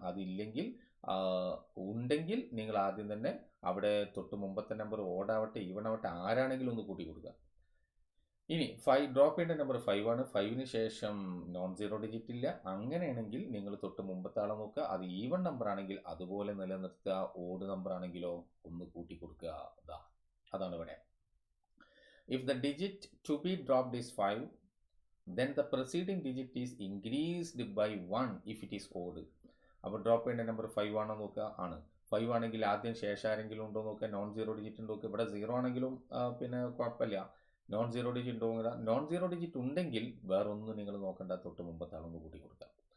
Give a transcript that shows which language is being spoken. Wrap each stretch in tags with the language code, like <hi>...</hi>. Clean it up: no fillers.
<ml>അതില്ലെങ്കിൽ ഉണ്ടെങ്കിൽ നിങ്ങൾ ആദ്യം തന്നെ അവിടെ തൊട്ട് മുമ്പത്തെ നമ്പർ ഓടാവട്ടെ ഈവൺ ആവട്ടെ ആരാണെങ്കിലും ഒന്ന് കൂട്ടി കൊടുക്കുക. ഇനി ഡ്രോപ്പ് ചെയ്യേണ്ട നമ്പർ 5 ആണ്. 5ന് ശേഷം നോൺ സീറോ ഡിജിറ്റ് ഇല്ല. അങ്ങനെയാണെങ്കിൽ നിങ്ങൾ തൊട്ട് മുമ്പത്തെ ആളെ നോക്കുക. അത് ഈവൺ നമ്പർ ആണെങ്കിൽ അതുപോലെ നിലനിർത്തുക. ഓഡ് നമ്പർ ആണെങ്കിലോ ഒന്ന് കൂട്ടി കൊടുക്കുക. അതാണ് ഇവിടെ.</ml> <en>If the digit to be dropped is 5, then the preceding digit is increased by 1 if it is odd.</en> <ml>അപ്പോൾ ഡ്രോപ്പ് ചെയ്യേണ്ട നമ്പർ 5 ആണോ നോക്കുക. ആണ്. 5 ആണെങ്കിൽ ആദ്യം ശേഷം ആരെങ്കിലും ഉണ്ടോ നോക്കുക. നോൺ സീറോ ഡിജിറ്റ് ഉണ്ടോ നോക്കുക. ഇവിടെ 0 ആണെങ്കിലും പിന്നെ കുഴപ്പമില്ല. നോൺ സീറോ ഡിജിറ്റ് ഉണ്ടോ. നോൺ സീറോ ഡിജിറ്റ് ഉണ്ടെങ്കിൽ വേറെ ഒന്നും നിങ്ങൾ നോക്കണ്ട, തൊട്ട് മുമ്പത്തെ ആളൊന്ന് കൂട്ടി കൊടുക്കുക.</ml>